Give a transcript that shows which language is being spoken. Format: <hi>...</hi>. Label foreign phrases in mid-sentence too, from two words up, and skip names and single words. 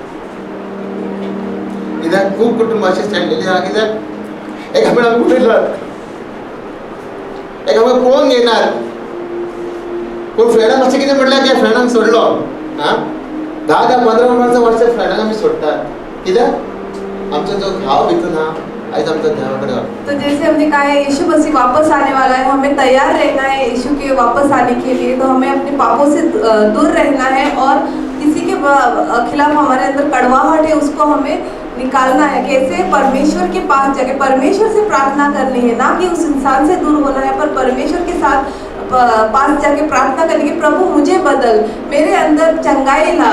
<kok>कित्याक खूब कुटुंब अशें शेणलेलीं आहा कित्याक एकामेकांक आमी उलयनात एकामेकांक पळोवंक घेयनात. पूण फ्रेंडाक अशें कितें म्हटल्यार की फ्रेंडाक सोडलो हा 10-15 वर्सां फ्रेंडाक आमी सोडटात. कित्याक आमचो जो घाव भितून हा आज आमचा देवाकडे.</kok> <hi>तो जैसे हमने कहा है यीशु मसीह वापस आने वाला है, हमें तैयार रहना है यीशु के वापस आने के लिए. तो हमें अपने पापों से दूर रहना है और किसी के खिलाफ हमारे अंदर कड़वाहट है उसको हमें निकालना है. कैसे? परमेश्वर के पास जाके परमेश्वर से प्रार्थना करनी है, ना कि उस इंसान से दूर होना है पर परमेश्वर के साथ पास जाके प्रार्थना करनी कि प्रभु मुझे बदल, मेरे अंदर चंगाई ला.</hi>